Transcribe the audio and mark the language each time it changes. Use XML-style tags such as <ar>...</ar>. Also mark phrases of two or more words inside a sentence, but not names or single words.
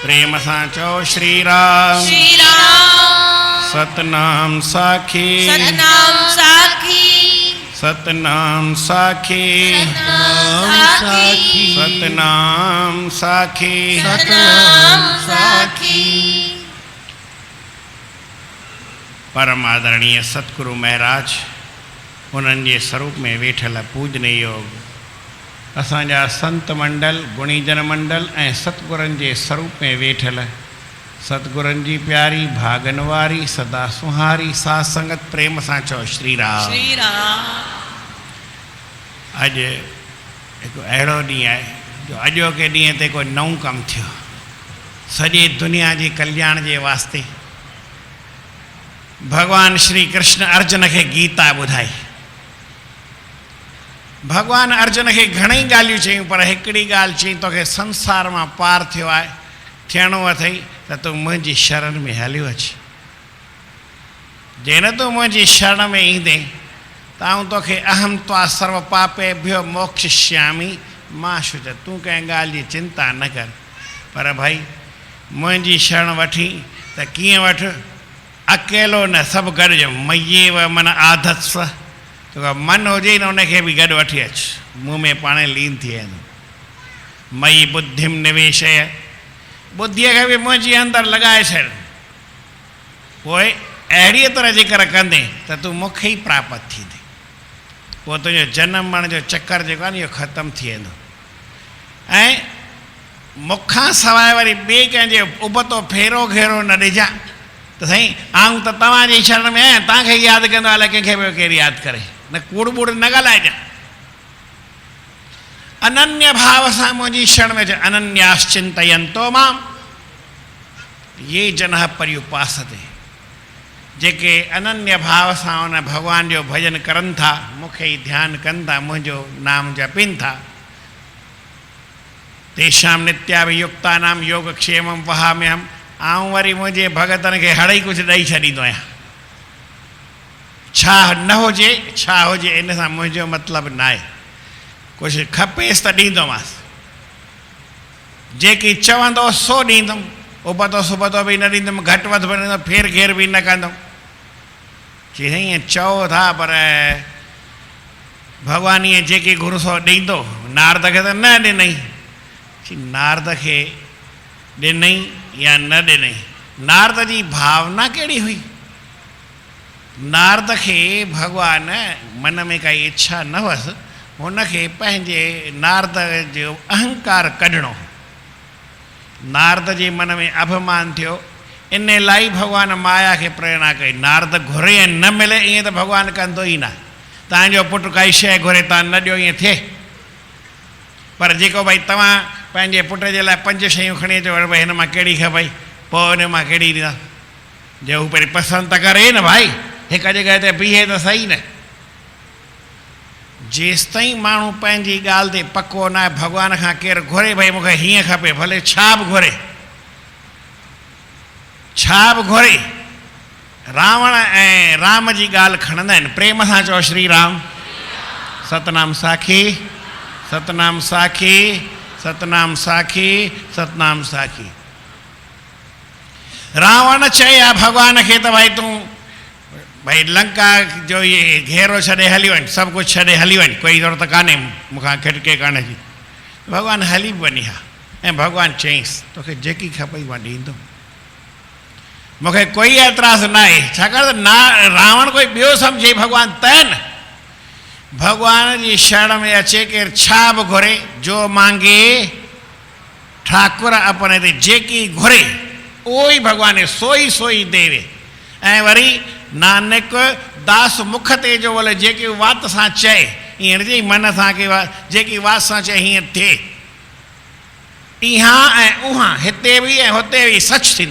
<sd>प्रेम सां चओ श्री राम। श्री राम। सतनाम साखी सतनाम साखी। सतनाम साखी सतनाम साखी। सतनाम साखी सतनाम साखी। परम आदरणीय सतगुरु महाराज उन्हनि जे स्वरूप में वेठल पूजनीय योग असांजा संत मंडल गुणीजन मंडल ऐं सतगुरनि जे स्वरूप में वेठल सतगुरनि जी प्यारी भागन वारी सदा सुहारी साध संगत प्रेम सां चओ श्री राम। श्री राम। अॼु हिकु अहिड़ो ॾींहुं आहे जो अॼोके ॾींहं ते कोई नओं कमु थियो सॼी दुनिया जी कल्याण जे वास्ते भगवान श्री कृष्ण अर्जुन खे गीता ॿुधाई। भगवान अर्जुन खे घणेई ॻाल्हियूं चयूं पर हिकिड़ी ॻाल्हि चई तोखे संसार मां पार थियो आहे थियणो अथई त तूं मुंहिंजी शरण में हलियो अची। जे न तूं मुंहिंजी शरण में ईंदे त आउं तोखे</sd> <sa>अहम त्वा सर्व पापेभ्यो मोक्षयिष्यामि मां शुच।</sa> <sd>तूं कंहिं ॻाल्हि जी चिंता न कर पर भाई मुंहिंजी शरण वठी त कीअं वठि अकेलो न सभु गॾिजो।</sd> <sa>मय्येव मन आधत्स्व</sa> <sd>तोखे मन हुजे न उनखे बि गॾु वठी अचु मूं में पाण लीन थी वेंदो।</sd> <sa>मयि बुद्धिम निवेशय</sa> <sd>बुद्धीअ खे बि मुंहिंजे अंदरि लॻाए छॾ पोइ अहिड़ीअ तरह जेकर कंदे त तूं मूंखे ई प्राप्त थींदे। पोइ तुंहिंजो जनम मरण जो चकर जेको आहे न इहो ख़तमु थी वेंदो ऐं मूंखां सवाइ वरी ॿिए कंहिंजे उबतो फेरो घेरो न ॾिजां त साईं आऊं त तव्हांजी शरण में आहियां तव्हांखे यादि कंदो अलाए कंहिंखे ॿियो केरु यादि करे न कूड़ बूड़ न ॻाल्हाइजांइ। अनन्य भाव सां मुंहिंजी शरण में अच।</sd> <sa>अनन्याश्चिंतयन्तो मां ये जनः पर्युपासते</sa> <sd>जेके अनन्य भाव सां उन भॻवान जो भॼन करनि था मूंखे ई ध्यानु कनि था मुंहिंजो नाम जपनि था</sd> <sa>तेषां नित्याभियुक्तानां योगक्षेमं वहाम्यहम्।</sa> <sd>आऊं वरी मुंहिंजे भगतनि खे हड़ई कुझु ॾेई छॾींदो आहियां। छा न हुजे छा हुजे इन सां मुंहिंजो मतिलबु न आहे। कुझु खपेसि त ॾींदोमांसि जेकी चवंदो सो ॾींदुमि उबतो सुबतो बि न ॾींदुमि घटि वधि बि न ॾींदुमि फेर घेर बि न कंदुमि। चई ईअं चओ था पर भॻवानु ईअं जेकी घुरसो ॾींदो नारद खे त न ॾिनई। चई नारद खे ॾिनई या न ॾिनई नारद जी भावना कहिड़ी हुई। नारद खे भॻवान मन में काई इच्छा न हुअसि हुनखे पंहिंजे नारद जो अहंकार कढणो। नारद जे मन में अभिमान थियो इन लाइ भॻवान माया खे प्रेरणा कई। नारद घुरे ऐं न मिले ईअं त भॻवानु कंदो ई न। तव्हांजो पुटु काई शइ घुरे तव्हां न ॾियो ईअं थिए पर जेको भई तव्हां पंहिंजे पुट जे लाइ 5 शयूं खणी अचो भई हिन मां कहिड़ी खपई पोइ हुन मां कहिड़ी ॾींदा जे हू पहिरीं पसंदि त करे न भाई हिकु जॻह ते बीहे त सही न। जेसिताईं माण्हू पंहिंजी ॻाल्हि ते पको न आहे भॻवान खां केरु घुरे भई मूंखे हीअं खपे भले छा बि घुरे छा बि घुरे। रावण ऐं राम जी ॻाल्हि खणंदा आहिनि प्रेम सां चओ श्री राम। सतनाम साखी सतनाम साखी सतनाम साखी सतनाम साखी। रावण चए आहे भॻवान खे त भाई तूं भाई लंका जो इहे घेरो छॾे हली वञ सभु कुझु छॾे हली वञ कोई ज़रूरत कान्हे मूंखां खिटके कान्हे जी। भॻवानु हली बि वञी हा ऐं भॻवानु चईंसि तोखे जेकी खपई मां ॾींदुमि मूंखे कोई एतिराज़ु न आहे छाकाणि त रावण कोई ॿियो सम्झे भॻवानु त न। भगवान जी शरण में अचे केर छा बि घुरे</sd> <pa>जो मांगे ठाकुर अपने ते</pa> <sd>जेकी घुरे उहो ई भॻवान</sd> <pa>सोई देवे।</pa> <sd>ऐं वरी</sd> <pa>नानक दास मुख ते जो बोले</pa> <sd>जेकी वात सां चए ईअं न चई मन सां की जेकी वात सां चए हीअं थिए इहा ऐं उहा हिते बि ऐं हुते बि सच थींदो।</sd>